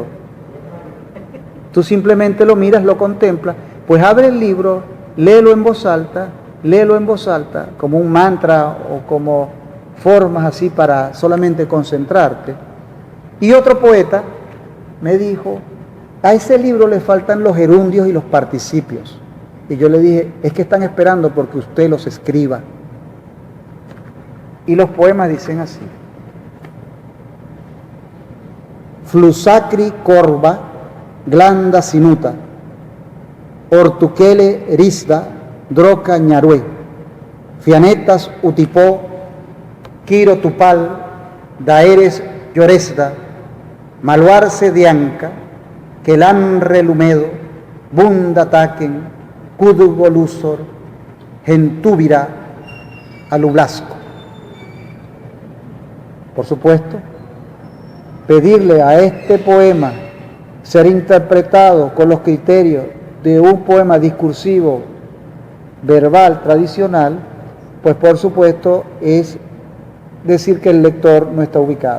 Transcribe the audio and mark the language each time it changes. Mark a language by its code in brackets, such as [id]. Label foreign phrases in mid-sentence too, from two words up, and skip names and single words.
[es] Tú simplemente lo miras, lo contemplas, pues abre el libro, léelo en voz alta, como un mantra o como formas así para solamente concentrarte. Y otro poeta me dijo, a ese libro le faltan los gerundios y los participios. Y yo le dije, es que están esperando porque usted los escriba. Y los poemas dicen así. Flusacri corva, glanda sinuta, ortuquele risda, droca ñarue, fianetas utipó, quiro tupal, daeres lloresda, maluarse dianca, quelan relumedo, bunda taquen, cudugolusor, gentúbira, alublasco. Por supuesto, pedirle a este poema ser interpretado con los criterios de un poema discursivo, verbal, tradicional, pues por supuesto es decir que el lector no está ubicado.